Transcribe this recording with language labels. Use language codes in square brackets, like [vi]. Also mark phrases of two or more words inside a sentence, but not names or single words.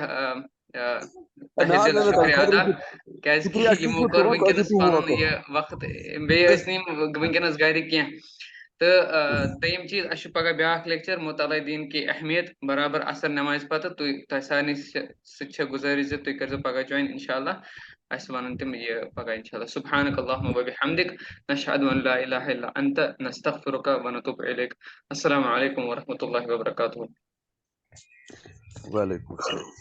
[ks] تہہِ دِل شُکریہ ادا کیازِ کہِ یِمو کوٚر وٕنکیٚنس پنُن یہِ وقت بیٚیہِ ٲسۍ نہٕ یِم وٕنکیٚنس گرِ کینٛہہ تہٕ دوٚیِم چیٖز اَسہِ چھُ پگاہ بیٛاکھ لیکچر [ur] مطالعہ دیٖن کی اہمیت [ks] برابر اثر نٮ۪مازِ پتہٕ تۄہہِ سارنٕے سۭتۍ چھےٚ گُزٲرِش زِ تُہۍ کٔرۍزیو پگاہ جویِن [ar] انشاء اللہ [ks] اَسہِ وَنن تِم یہِ پگاہ [ar] انشاء اللہ سبحانک اللہم وبحمدک نشہد ان لا الہ الا انت نستغفرک ونتوب الیک السلام علیکم ورحمۃ اللہ وبرکاتہ. وعلیکم السلام.